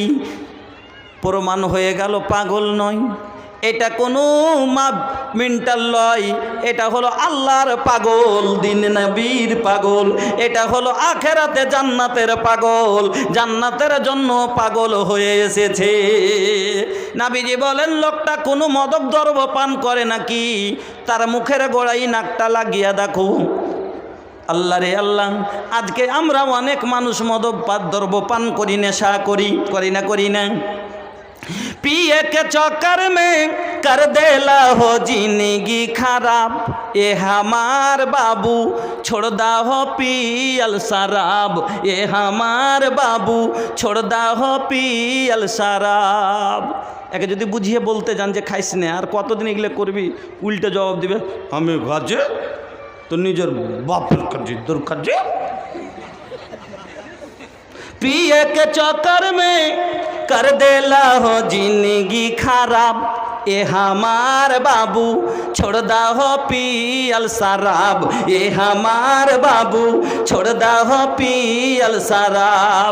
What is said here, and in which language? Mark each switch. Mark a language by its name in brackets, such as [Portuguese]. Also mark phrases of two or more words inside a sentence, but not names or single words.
[Bangla] প্রমাণ হয়ে গেল পাগল নয়, এটা কোনো মেন্টাল নয়, এটা হলো আল্লাহর পাগল, দিন নবীর পাগল, এটা হলো আখেরাতে জান্নাতের পাগল, জান্নাতের জন্য পাগল হয়ে এসেছে। নবীজি বলেন, লোকটা কোনো মদক দ্রব্য পান করে নাকি? তার মুখের গোড়ায় নাকটা লাগিয়ে দেখো। আল্লাহ রে আল্লাহ, আজকে আমরা অনেক মানুষ মদক দ্রব্য পান করি, নেশা করি না। [Bhojpuri] पिए के चक्कर में कर देला हो जिंदगी खराब, ये हमार बाबू छोड़दा हो पियल शराब, ये हमार बाबू छोड़दा हो पियल शराब। [Bangla] একে যদি বুঝিয়ে বলতে যান যে খাইস না, আর কতদিন এগুলো করবি, উল্টে জবাব দিবে, আমি গাজে তো নিজের বাপের কাজে তোর কাজে। [Bhojpuri] पिए के चक्कर में कर देला हो जिंदगी खराब, ये हमार बाबू छोड़दा हो पियल शराब, ये हमार बाबू छोड़दा हो पियल शराब।